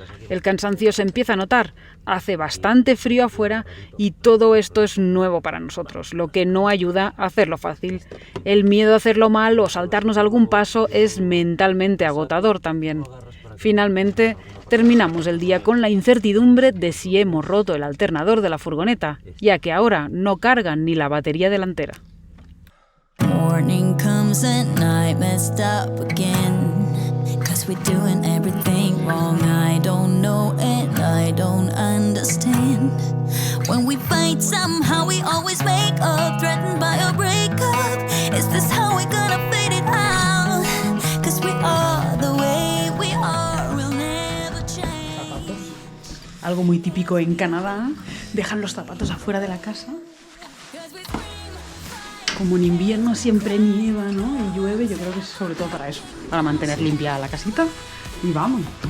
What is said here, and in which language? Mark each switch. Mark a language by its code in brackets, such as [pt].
[es] El cansancio se empieza a notar, hace bastante frío afuera y todo esto es nuevo para nosotros, lo que no ayuda a hacerlo fácil. El miedo a hacerlo mal o saltarnos algún paso es mentalmente agotador también. Finalmente, terminamos el día con la incertidumbre de si hemos roto el alternador de la furgoneta, ya que ahora no cargan ni la batería delantera. [en] Morning comes and night messed up again. 'Cause we're doing everything wrong. I don't know and I don't understand. When we fight somehow we always make up. Threatened by a breakup. Is this how we're gonna fade it out? 'Cause we are the way we are. We'll never change. [es] Algo muy típico en Canadá, dejan los zapatos afuera de la casa. Como en invierno siempre nieva, ¿no? Y llueve, yo creo que es sobre todo para eso, para mantener limpia la casita. Y vamos.